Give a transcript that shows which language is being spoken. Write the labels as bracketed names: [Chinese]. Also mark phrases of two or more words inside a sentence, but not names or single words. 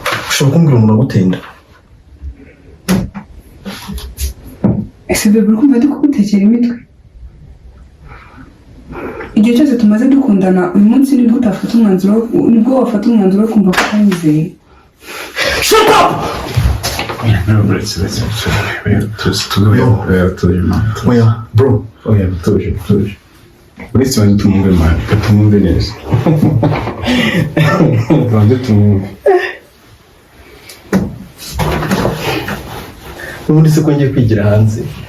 [Kinyarwanda] Ushobora kumbwira umuntu aguteye inda? Ese bebe, uri kumva ndi kugutekera imitwe? Igihe cyose tumaze dukundana, uyu munsi nibwo utafata umwanzuro wo, nibwo wafata umwanzuro wo kumva ko utanyizeye. [English] Shut up! No, let's, let's, let's, we have to, to go. No. We have to, you know. [Kinyarwanda] Oya, bro. Oya, tuje, tuje. Uretse banze tumwumve, man. Reka tumwumve neza. Banze tumwumve. Ubundi se ko ngiye kwigira hanze?